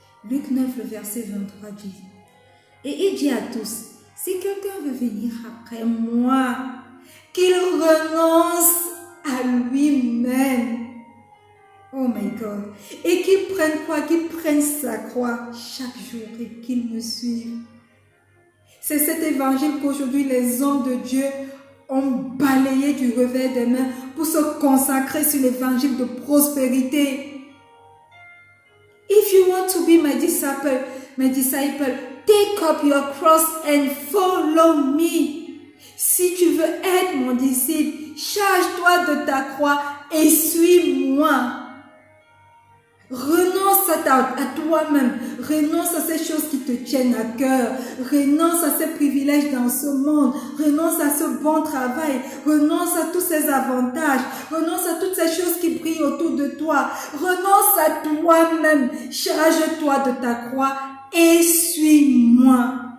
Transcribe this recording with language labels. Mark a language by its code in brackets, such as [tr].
[fr] Luc 9, le verset 23 dit: Et il dit à tous, si quelqu'un veut venir après moi, qu'il renonce à lui-même. [en] Oh my God. [fr] Et qu'il prenne quoi? Qu'il prenne sa croix chaque jour et qu'il me suive. C'est cet évangile qu'aujourd'hui les hommes de Dieu ont balayé du revers des mains pour se consacrer sur l'évangile de prospérité. [en] If you want to be my disciple, take up your cross and follow me. [fr] Si tu veux être mon disciple, charge-toi de ta croix et suis-moi. Renonce à toi-même, renonce à ces choses qui te tiennent à cœur, renonce à ces privilèges dans ce monde, renonce à ce bon travail, renonce à tous ces avantages, renonce à toutes ces choses qui brillent autour de toi, renonce à toi-même, charge-toi de ta croix et suis-moi.